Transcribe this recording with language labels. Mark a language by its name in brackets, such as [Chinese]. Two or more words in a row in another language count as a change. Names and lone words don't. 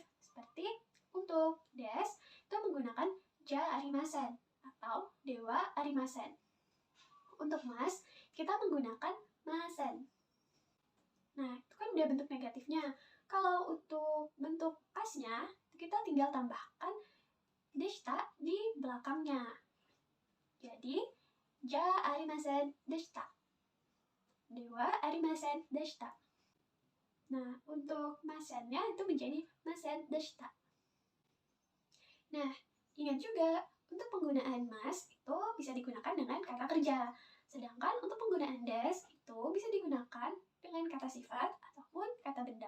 [Indonesian] Seperti untuk des, itu menggunakan [Japanese] じゃありません [Indonesian] atau [Japanese] ではありません. [Indonesian] Untuk mas, kita menggunakan masen. Nah, itu kan udah bentuk negatifnya. Kalau untuk bentuk pasnya, kita tinggal tambahkan deshita di belakangnya. Jadi, [Japanese] じゃありませんでした. ではありませんでした. [Indonesian] Nah, untuk masennya itu menjadi [Japanese] ませんでした. [Indonesian] Nah, ingat juga, untuk penggunaan mas itu bisa digunakan dengan kata kerja. Sedangkan untuk penggunaan des itu bisa digunakan dengan kata sifat ataupun kata benda.